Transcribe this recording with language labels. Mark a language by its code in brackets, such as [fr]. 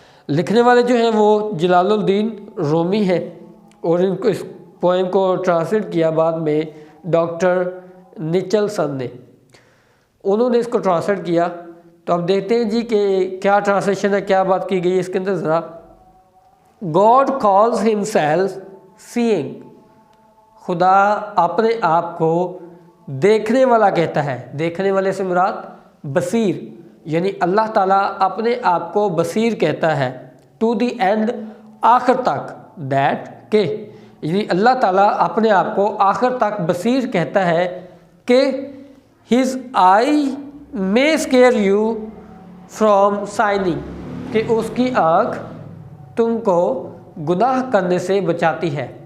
[ur] لکھنے والے جو ہیں وہ جلال الدین رومی ہیں، اور ان کو اس پوئم کو ٹرانسلیٹ کیا بعد میں ڈاکٹر نچلسن نے. انہوں نے اس کو ٹرانسلیٹ کیا. تو اب دیکھتے ہیں جی کہ کیا ٹرانسلیشن ہے، کیا بات کی گئی اس کے اندر. ذرا [en] God calls himself seeing. [ur] خدا اپنے آپ کو دیکھنے والا کہتا ہے. دیکھنے والے سے مراد بصیر، یعنی اللہ تعالیٰ اپنے آپ کو بصیر کہتا ہے. [en] to the end، [ur] آخر تک. [en] that [ur] کہ یعنی اللہ تعالیٰ اپنے آپ کو آخر تک بصیر کہتا ہے کہ [en] his eye may scare you from sinning، [ur] کہ اس کی آنکھ تم کو گناہ کرنے سے بچاتی ہے.